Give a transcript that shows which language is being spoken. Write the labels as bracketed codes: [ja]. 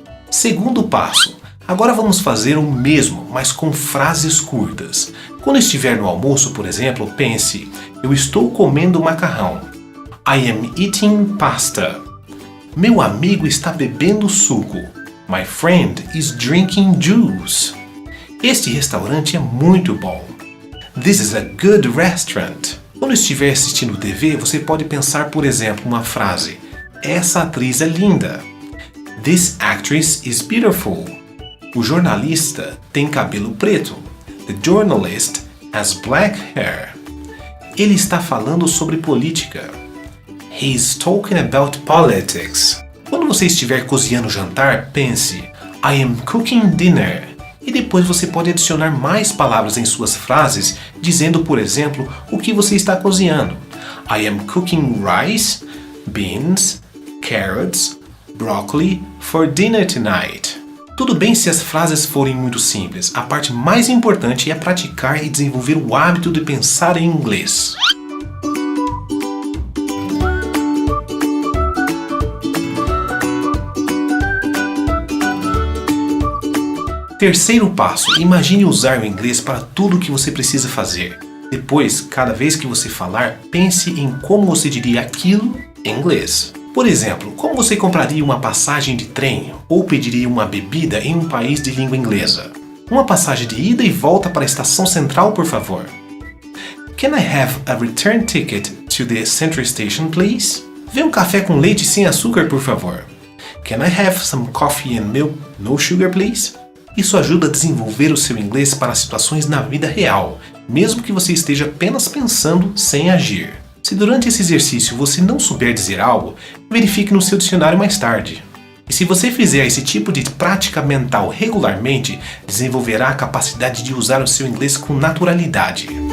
[pt] Segundo passo. Agora vamos fazer o mesmo, mas com frases curtas. Quando estiver no almoço, por exemplo, pense: eu estou comendo macarrão. [en] I am eating pasta. [pt] Meu amigo está bebendo suco. [en] My friend is drinking juice. [pt] Este restaurante é muito bom. [en] This is a good restaurant. [pt] Quando estiver assistindo TV, você pode pensar, por exemplo, uma frase: essa atriz é linda. [en] This actress is beautiful. [pt] O jornalista tem cabelo preto. [en] The journalist has black hair. [pt] Ele está falando sobre política. [en] He's talking about politics. [pt] Quando você estiver cozinhando o jantar, pense: [en] I am cooking dinner. [pt] E depois você pode adicionar mais palavras em suas frases, dizendo, por exemplo, o que você está cozinhando. [en] I am cooking rice, beans, carrots, broccoli for dinner tonight. [pt] Tudo bem se as frases forem muito simples. A parte mais importante é praticar e desenvolver o hábito de pensar em inglês. Terceiro passo, imagine usar o inglês para tudo o que você precisa fazer. Depois, cada vez que você falar, pense em como você diria aquilo em inglês. Por exemplo, como você compraria uma passagem de trem ou pediria uma bebida em um país de língua inglesa? Uma passagem de ida e volta para a estação central, por favor. [en] Can I have a return ticket to the Central Station, please? [pt] Vê um café com leite sem açúcar, por favor. [en] Can I have some coffee and milk, no sugar, please? [pt] Isso ajuda a desenvolver o seu inglês para situações na vida real, mesmo que você esteja apenas pensando sem agir. Se durante esse exercício você não souber dizer algo, verifique no seu dicionário mais tarde. E se você fizer esse tipo de prática mental regularmente, desenvolverá a capacidade de usar o seu inglês com naturalidade.